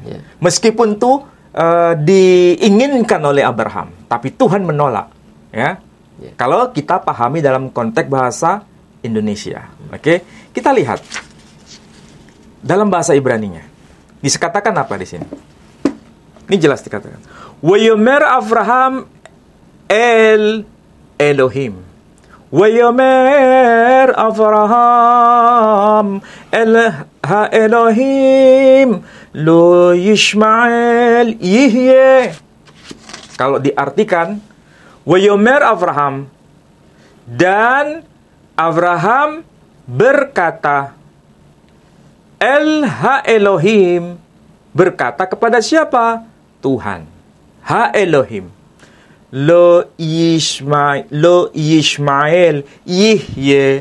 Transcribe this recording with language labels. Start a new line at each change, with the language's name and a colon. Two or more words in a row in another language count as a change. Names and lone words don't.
Indonesian: Meskipun itu diinginkan oleh Abraham, tapi Tuhan menolak. Ya. Kalau kita pahami dalam konteks bahasa Indonesia. Kita lihat dalam bahasa Ibraninya. Dikatakan apa di sini? Ini jelas dikatakan.
Hebrew: ויאמר אברהם אל אלהים. ויאמר אברהם האלהים לו ישמעאל יחיה.
Indonesian: Kalau diartikan,
Hebrew: ויאמר אברהם,
Indonesian: dan Abraham berkata,
Hebrew: אל האלהים,
Indonesian: berkata kepada siapa? Tuhan.
Hebrew: האלהים. לו ישמעאל יחיה.